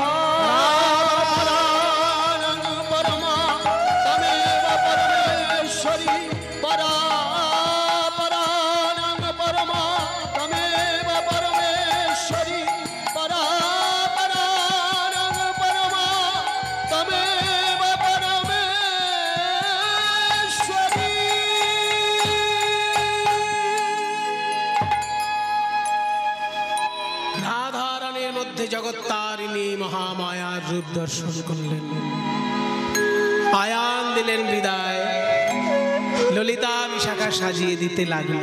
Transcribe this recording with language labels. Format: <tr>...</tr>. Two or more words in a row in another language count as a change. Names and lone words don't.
<sa>परापराणां परमा त्वमेव परमेश्वरी परापराणां परमा त्वमेव परमेश्वरी परापराणां परमा त्वमेव परमेश्वरी।</sa> <bn>রাধারানীর মধ্যে জগত্তারিণী মহামায়ার রূপ দর্শন করলেন। আয়ান দিলেন বিদায়, ললিতা বিশাখা সাজিয়ে দিতে লাগলো।</bn>